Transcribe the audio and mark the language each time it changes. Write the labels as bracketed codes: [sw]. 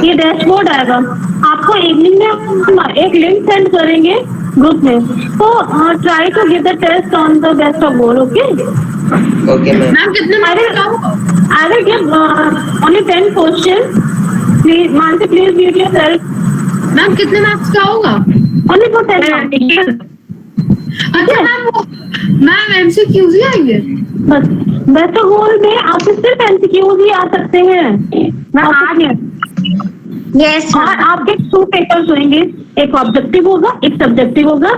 [hi] ये डैशबोर्ड आएगा, आपको इवनिंग में हम एक लिंक सेंड करेंगे ग्रुप में, तो [en] Try to give the test on the best of बोल। Okay [hi] okay ma'am. कितने [en] I will give only 10 questions. Please, Mansi, please mute yourself. [hi] Ma'am कितने मार्क्स का होगा? [en] Only for 10 marks. [hi] अच्छा मैम MCQs ही आएंगे? बस बेस्ट ऑफ होल में आपके सिर्फ एमसीक्यूज ही आ सकते हैं। मैं आज [en] Yes, [hi] और [en] ma'am. [hi] आपके 2 पेपर्स होंगे, एक ऑब्जेक्टिव होगा, एक सब्जेक्टिव होगा।